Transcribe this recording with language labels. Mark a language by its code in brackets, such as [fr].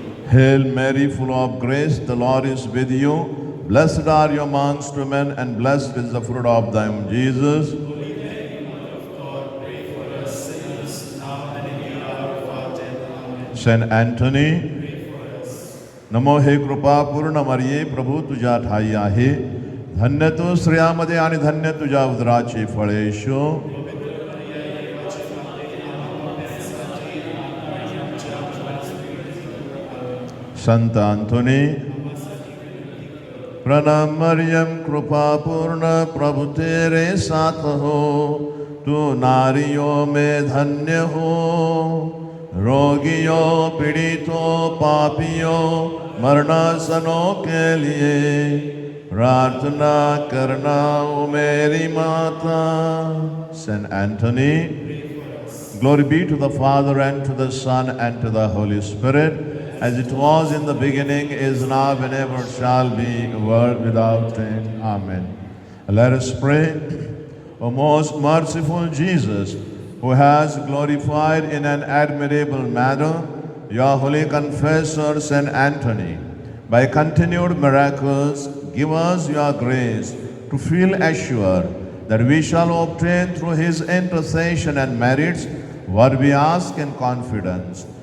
[en] Hail Mary, full of grace, the Lord is with you. Blessed are you amongst women, and blessed is the fruit of thy womb, Jesus. Holy Mary, Mother of God, pray for us sinners, now and in the hour of our death. Amen. Saint Anthony, Pray for us. [mr] नमो हे कृपा पूर्ण मरिये, प्रभू तुझ्या ठाई आहे. धन्य तू स्त्रियामध्ये आणि धन्य तुझ्या उदराचे फळ येशू. [hi] संत अंथोनी, प्रणाम मरियम कृपा पूर्ण, प्रभु तेरे साथ हो. तू नारियों में धन्य हो. रोगियों, पीड़ितों, पापियों, मरणासनों के लिए प्रार्थना करना ओ मेरी माता. [en] Saint Anthony, glory be to the Father and to the Son and to the Holy Spirit, as it was in the beginning, is now, and ever shall be, world without end. Amen. Let us pray. O most merciful Jesus, who has glorified in an admirable manner your holy confessor Saint Anthony, by continued miracles, give us your grace to feel assured that we shall obtain through his intercession and merits what we ask in confidence.